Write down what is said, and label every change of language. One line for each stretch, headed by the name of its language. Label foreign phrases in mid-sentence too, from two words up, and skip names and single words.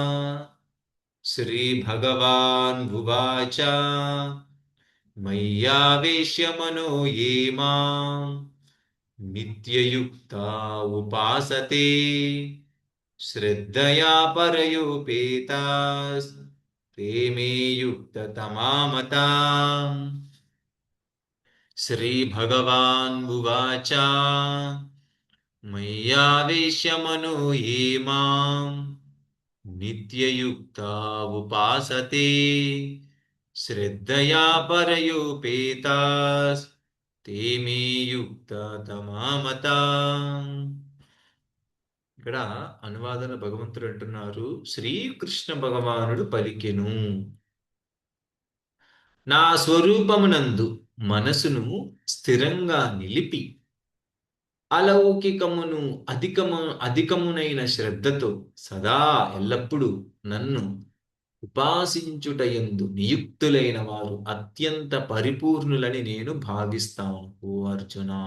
Sanskrit: श्रीभगवानुवाच मय्यावेश्य मनो ये मां नित्ययुक्ता उपासते श्रद्धया परयोपेतास् ते मे युक्ततमा मता. श्रीभगवानुवाच మయ్యావేశ్యమనో ఏ మాం నిత్యయుక్తా ఉపాసతే శ్రద్ధయా పరయోపేతాస్ ते मे యుక్త తమామతా.
Telugu: ఇక్కడ అనువాదన భగవంతుడు అంటున్నారు, శ్రీకృష్ణ భగవానుడు పలికెను, నా స్వరూపమునందు మనసును స్థిరంగా నిలిపి అలౌకికమును అధికమునైన శ్రద్ధతో సదా ఎల్లప్పుడూ నన్ను ఉపాసించుటయందు నియుక్తులైన వారు అత్యంత పరిపూర్ణులని నేను భావిస్తాను ఓ అర్జున.